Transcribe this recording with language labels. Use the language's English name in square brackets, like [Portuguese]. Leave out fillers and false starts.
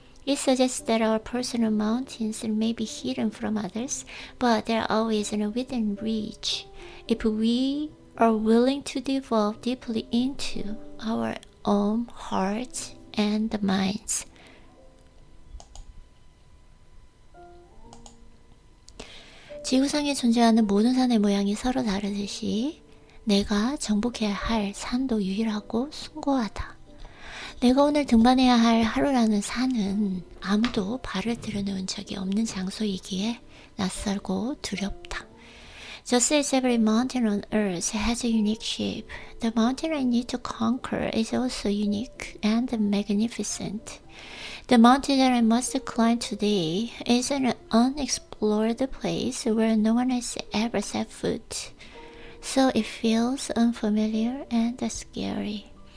[English] It suggests that our personal mountains may be hidden from others, but they are always within reach if we are willing to delve deeply into our own hearts and minds. [Korean] 지구상에 존재하는 모든 산의 모양이 서로 다르듯이 내가 정복해야 할 산도 유일하고 숭고하다. 내가 오늘 등반해야 할 하루라는 산은 아무도 발을 들여놓은 적이 없는 장소이기에 낯설고 두렵다. [English] Just as every mountain on earth has a unique shape, the mountain I need to conquer is also unique and magnificent. The mountain that I must climb today is an unexplored place where no one has ever set foot, so it feels unfamiliar and scary.